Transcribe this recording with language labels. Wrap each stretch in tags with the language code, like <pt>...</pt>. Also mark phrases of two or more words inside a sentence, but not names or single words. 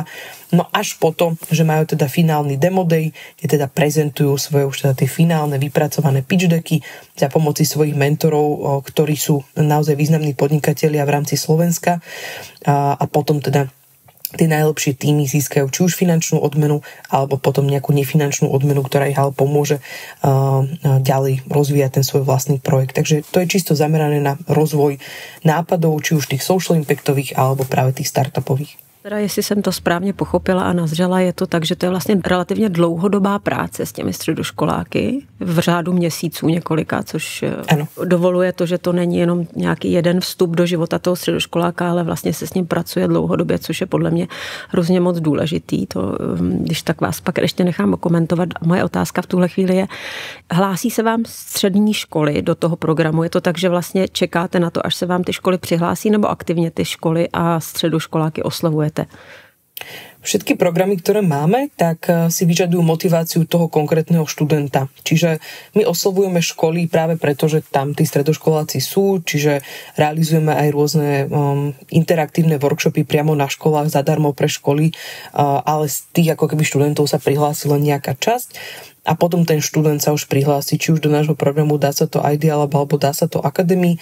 <sk>No až potom, že majú teda finálny</sk> <en>demo day,</en> <sk>kde teda prezentujú svoje už teda tie finálne vypracované</sk> <en>pitch decky</en> <sk>za pomoci svojich mentorov, ktorí sú naozaj významní podnikatelia v rámci Slovenska a potom teda tie najlepšie týmy získajú či už finančnú odmenu alebo potom nejakú nefinančnú odmenu, ktorá ich ale pomôže ďalej rozvíjať ten svoj vlastný projekt. Takže to je čisto zamerané na rozvoj nápadov, či už tých</sk> <en>social impactových</en> <sk>alebo práve tých startupových.</sk> <cs>Teda jestli jsem to správně pochopila a nazřela, je to tak, že to je vlastně relativně dlouhodobá práce s těmi středoškoláky v řádu měsíců několika, což ano. Dovoluje to, že to není jenom nějaký jeden vstup do života toho středoškoláka, ale vlastně se s ním pracuje dlouhodobě, což je podle mě hrozně moc důležitý. To, když tak vás pak ještě nechám komentovat. Moje otázka v tuhle chvíli je, hlásí se vám střední školy do toho programu? Je to tak, že vlastně čekáte na to, až se vám ty školy přihlásí, nebo aktivně ty školy a středoškoláky oslavujete?</cs> <sk>Všetky programy, ktoré máme, tak si vyžadujú motiváciu toho konkrétneho študenta. Čiže my oslovujeme školy práve preto, že tam tí stredoškoláci sú, čiže realizujeme aj rôzne interaktívne workshopy priamo na školách zadarmo pre školy, ale z tých ako keby študentov sa prihlásila nejaká časť a potom ten študent sa už prihlási či už do nášho programu Dá sa to Idealab alebo Dá sa to Academy.</sk>